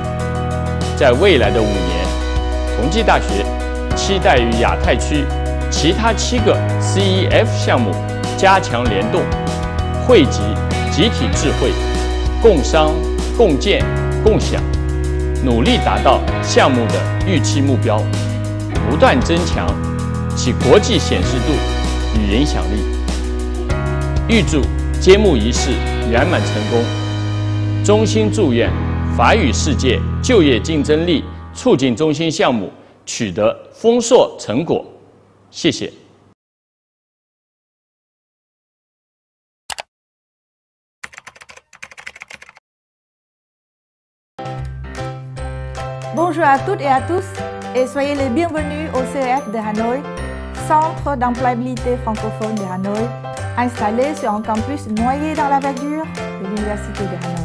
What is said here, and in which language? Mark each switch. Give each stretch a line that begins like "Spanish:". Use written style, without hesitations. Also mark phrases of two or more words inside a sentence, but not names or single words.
Chinese: 在未来的5年，同济大学期待与亚太区其他7个 CEF 项目加强联动，汇集集体智慧，共商、共建、共享，努力达到项目的预期目标，不断增强其国际显示度与影响力。预祝揭幕仪式圆满成功，衷心祝愿法语世界就业竞争力促进中心项目取得丰硕成果。谢谢。
French: Bonjour à toutes et à tous et soyez les bienvenus au CEF de Hanoï, Centre d'employabilité francophone de Hanoï, installé sur un campus noyé dans la verdure de l'Université de Hanoï.